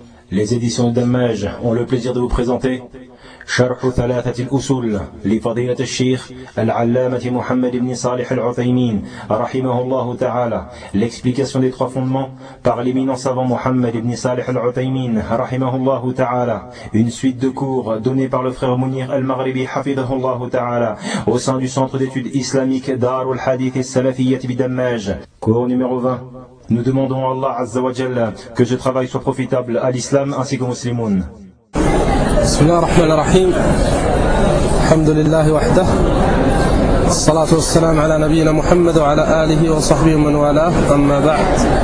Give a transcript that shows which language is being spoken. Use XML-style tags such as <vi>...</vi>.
<fr>Les éditions d'Ammaj ont le plaisir de vous présenter</fr> <ar>شرح ثلاثة الأصول لفضيلة الشيخ العلامة محمد بن صالح العثيمين رحمه الله تعالى.</ar> <fr>L'explication des trois fondements par l'éminent savant محمد بن صالح العثيمين</fr> <ar>رحمه الله تعالى.</ar> <fr>Une suite de cours donnée par le frère Munir al-Maghribi</fr> <ar>حفظه الله تعالى</ar> <fr>au sein du centre d'études islamiques دار الحديث السلفية بدماج. Cours numéro 20. Nous demandons à Allah</fr> <ar>Azza wa Jalla</ar> <fr>que ce travail soit profitable à l'islam ainsi qu'aux musulmans.</fr> <ar>بسم الله الرحمن الرحيم الحمد لله وحده الصلاة والسلام على نبينا محمد وعلى آله وصحبه من والاه أما بعد</ar>